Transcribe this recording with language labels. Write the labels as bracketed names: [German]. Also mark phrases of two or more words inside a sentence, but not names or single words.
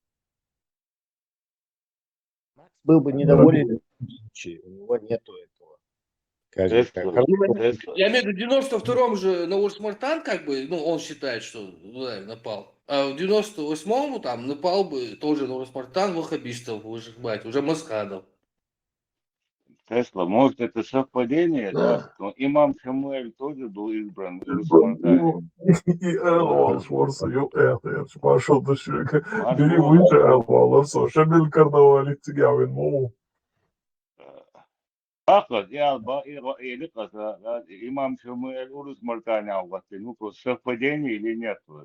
[Russian] Был бы недоволен, у него нету этого. Я имею в виду, в 92-м же на Урс-Мартан, как бы, он считает, что Дудаев напал. А в 98-м там напал бы тоже на Урс-Мартан ваххабистов выжигать, уже Масхадов. Тесла, может, это совпадение, да? Но имам Шамуэль тоже был избран в Урус-Мартане. Имам Шамуэль Урус-Мартане, просто совпадение или нет?